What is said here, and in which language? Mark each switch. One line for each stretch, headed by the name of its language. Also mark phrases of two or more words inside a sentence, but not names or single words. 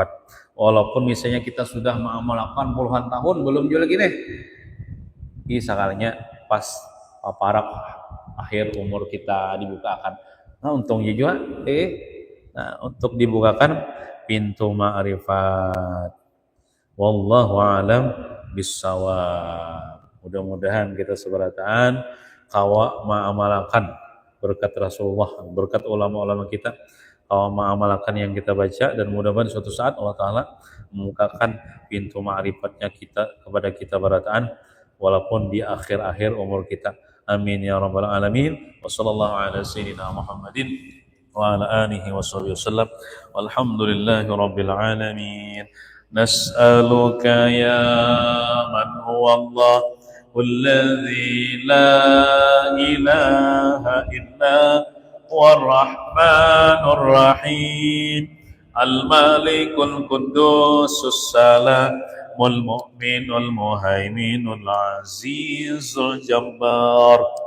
Indonesian: Walaupun misalnya kita sudah mengamalkan puluhan tahun belum juga lagi nih. Sekalinya pas paparak akhir umur kita dibukakan. Nah, untungnya juga untuk dibukakan pintu ma'rifat.
Arabic: والله أعلم بالصواب.
Indonesian: Mudah-mudahan kita
Banjar: seberataan kawa
Indonesian: mengamalkan berkat Rasulullah, berkat ulama-ulama kita, mengamalkan yang kita baca, dan mudah-mudahan suatu saat Allah Ta'ala membukakan pintu ma'rifatnya kita kepada kita barataan walaupun di akhir-akhir umur kita.
Arabic: آمين يا رب العالمين. وصلى الله على سيدنا محمد وعلى آله وصحبه وسلم. والحمد لله رب العالمين. نسألك يا من هو الله والذي لا إله إلا هو الرحمن الرحيم الملك القدوس السلام المؤمن المهيمن العزيز الجبار